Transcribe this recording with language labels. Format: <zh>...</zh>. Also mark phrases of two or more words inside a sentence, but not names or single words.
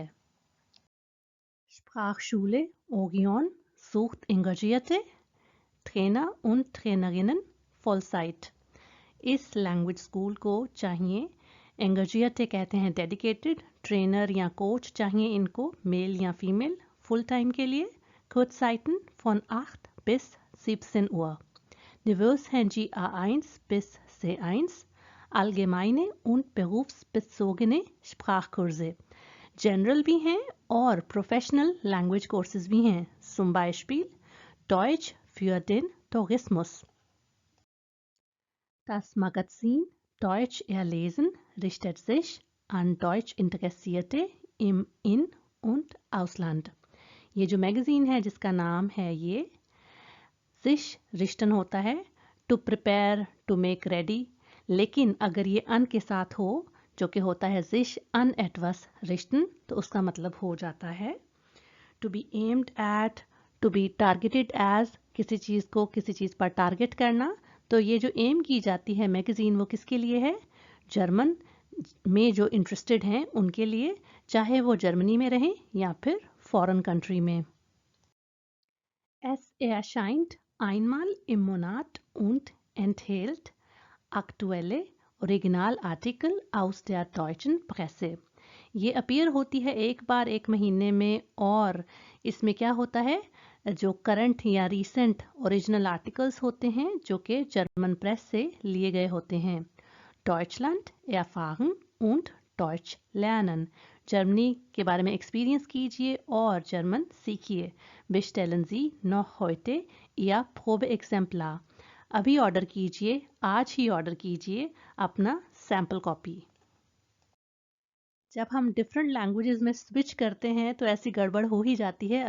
<de>Sprachschule Orion sucht engagierte Trainer und Trainerinnen Vollzeit।</de> <hi>इस लैंग्वेज स्कूल को चाहिए एंगाजियते कहते हैं डेडिकेटेड, ट्रेनर या कोच चाहिए इनको मेल या फीमेल</hi> <en>full time</en> <hi>के लिए।</hi> <de>Kurzzeiten von 8 bis 17 Uhr। Niveau</de> <hi>हैं जी</hi> <de>A1 bis C1, allgemeine und berufsbezogene Sprachkurse।</de> <hi>जनरल भी हैं और प्रोफेशनल लैंग्वेज कोर्सेज भी हैं,</hi> <de>zum Beispiel Deutsch für den Tourismus। Das Magazin Deutsch erlesen richtet sich an Deutsch Interessierte im In- und Ausland।</de> <hi>ये जो मैगज़ीन है जिसका नाम है ये</hi> <de>sich richten</de> <hi>होता है,</hi> <en>to prepare, to make ready,</en> <hi>लेकिन अगर ये अन के साथ हो जो कि होता है</hi> <de>sich an etwas richten</de> <hi>तो उसका मतलब हो जाता है</hi> <en>to be aimed at, to be targeted as,</en> <hi>किसी चीज़ को किसी चीज़ पर टारगेट करना। तो ये जो एम की जाती है मैगज़ीन वो किसके लिए है? जर्मन में जो इंटरेस्टेड हैं उनके लिए, चाहे वो जर्मनी में रहें या फिर</hi> <en>foreign country</en> <hi>में।</hi> <de>Es erscheint einmal im Monat und enthält aktuelle Originalartikel aus der deutschen Presse।</de> <hi>ये अपीयर होती है एक बार एक महीने में और इसमें क्या होता है, जो करंट या</hi> <en>recent original articles</en> <hi>होते हैं जो कि</hi> <en>German press</en> <hi>से लिए गए होते हैं।</hi> <de>Deutschland erfahren und Deutsch lernen।</de> <hi>जर्मनी के बारे में एक्सपीरियंस कीजिए और जर्मन सीखिए।</hi> <de>Bestellen Sie noch heute Ihr Probeexemplar।</de> <hi>अभी ऑर्डर कीजिए, आज ही ऑर्डर कीजिए अपना</hi> <en>sample copy.</en> <hi>जब हम</hi> <en>different languages</en> <hi>में स्विच करते हैं तो ऐसी गड़बड़ हो ही जाती है।</hi>